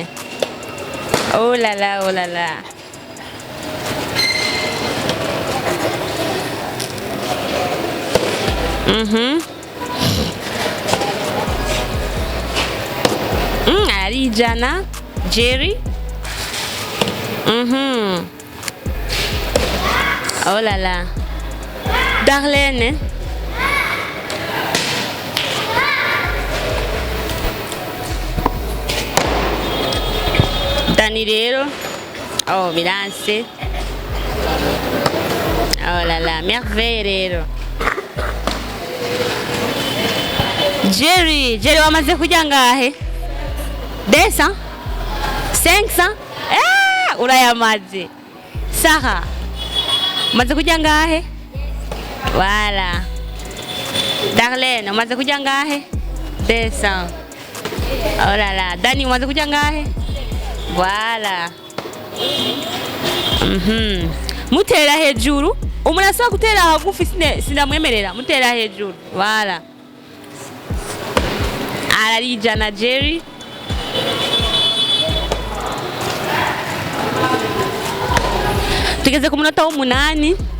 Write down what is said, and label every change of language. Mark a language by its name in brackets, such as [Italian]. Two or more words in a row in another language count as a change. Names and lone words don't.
[French] Oh là là, oh là là. Alarijana, Jerry. Oh là là. [Rundi] Darlene. Dani rero. Oh, biranse. [French] Oh là là, merveille rero. [Rundi] Jerry, wamaze kurya ngahe? 200? 500? Urayamaze. Sarah, umaze kurya ngahe? Voilà. Darlene, umaze kurya ngahe? 200. [French] Oh là là, [Rundi] Dani, umaze kurya ngahe? Voilà. Mutera hejuru. Umuntu asaba gutera hagufi sinamwemerera. Mutera hejuru. Voilà. Alarijana Jerry. Tugeze ku munota w'umunani.